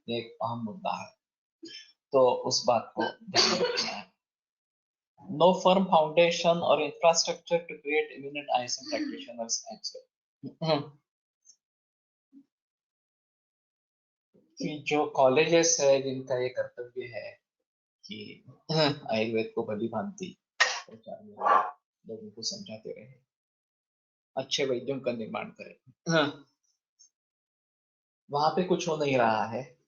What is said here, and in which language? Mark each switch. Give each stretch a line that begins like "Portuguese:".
Hindi: ये एक अहम मुद्दा है, तो उस बात को ध्यान में रखना है.
English: No firm foundation or infrastructure to create eminent ISM practitioners as well.
Hindi: कि जो कॉलेजेस है जिनका ये कर्तव्य है कि आयुर्वेद को भली भांति प्रचार में लोगों को समझाते रहे, अच्छे वैद्यों का निर्माण करें, वहां पे कुछ हो नहीं रहा है.